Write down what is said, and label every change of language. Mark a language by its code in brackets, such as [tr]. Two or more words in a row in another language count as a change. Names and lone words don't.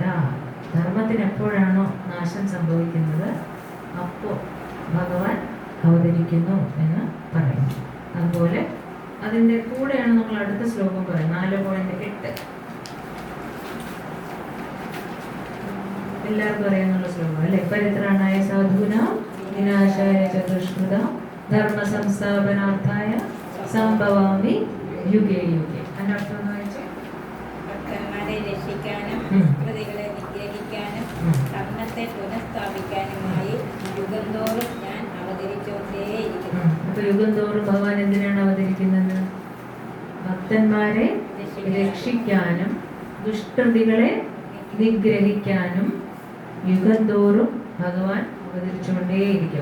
[ml] ധർമ്മത്തിന് എപ്പോഴാണോ നാശം സംഭവിക്കുന്നത് അപ്പോൾ ഭഗവാൻ അവതരിക്കുന്നു എന്ന് പറയുന്നു. അതുപോലെ അതിൻ്റെ കൂടെയാണ് നമ്മൾ അടുത്ത ശ്ലോകം പറയുന്നത് 4.8. എല്ലാവർക്കും അറിയാന്നുള്ള ശ്ലോകം അല്ലെ. [sa] परित्राणाय साधूनां विनाशाय चतुष्कृतां धर्म संस्थापनार्थाय सम्भवामि युगे युगे. [ml] അതിന്റെ അർത്ഥം എന്ന് വെച്ചാൽ ഭക്തന്മാരെ രക്ഷിക്കാനും പ്രതികളെ നിഗ്രഹിക്കാനും ധർമ്മത്തെ പുനഃസ്ഥാപിക്കാനുമായി യുഗം തോറും ഞാൻ അവതരിച്ചുകൊണ്ടേയിരിക്കുന്നു. അപ്പൊ യുഗം തോറും ഭഗവാൻ എന്തിനാണ് അവതരിക്കുന്നത്? ഭക്തന്മാരെ രക്ഷിക്കാനും ദുഷ്കൃതികളെ നിഗ്രഹിക്കാനും യുഗം തോറും ഭഗവാൻ അവതരിച്ചുകൊണ്ടേയിരിക്കും.